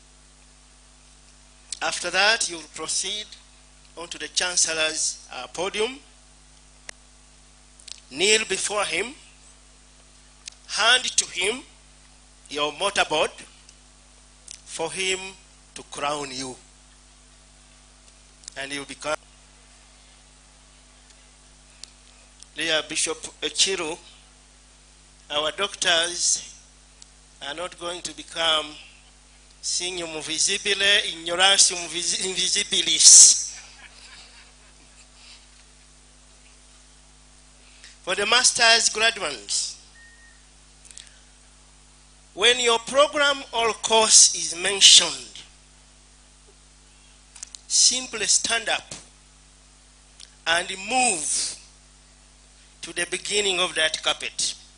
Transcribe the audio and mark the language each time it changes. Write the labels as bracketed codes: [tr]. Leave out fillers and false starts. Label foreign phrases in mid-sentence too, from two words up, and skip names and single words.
[en] After that, you will proceed onto the Chancellor's podium, kneel before him, hand to him your mortarboard for him to crown you. And you become. Dear Bishop Echiru, our doctors are not going to become [la] signum visibile ignorantium invisibilis. [en] For the master's graduates, when your program or course is mentioned, simply stand up and move to the beginning of that carpet.